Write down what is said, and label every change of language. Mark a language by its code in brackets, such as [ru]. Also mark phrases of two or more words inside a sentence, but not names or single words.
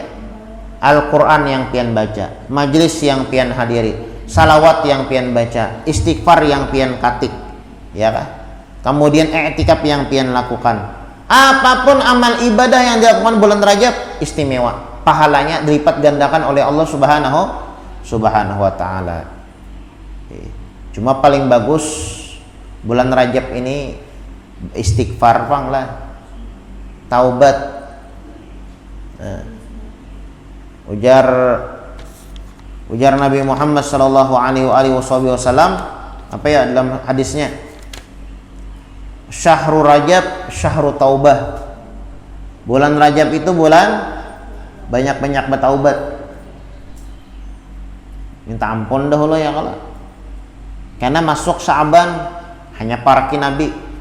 [bjn] Al-Quran yang pian baca, majlis yang pian hadiri, salawat yang pian baca, istighfar yang pian katik, ya kan? Kemudian i'tikaf yang pian lakukan. Apapun amal ibadah yang dilakukan bulan Rajab istimewa. Pahalanya dilipat gandakan oleh Allah [ar] سبحانه وتعالى. [bjn] Cuma paling bagus bulan Rajab ini istighfar pang lah, taubat. Ujar Nabi Muhammad [ar] صلى الله عليه وسلم [bjn] apa ya dalam hadisnya, [ar] شهر رجب شهر التوبة. [bjn] Bulan Rajab itu bulan banyak-banyak bertaubat, minta ampun dahulu ya kalau. Karena masuk Sya'ban hanya para nabi.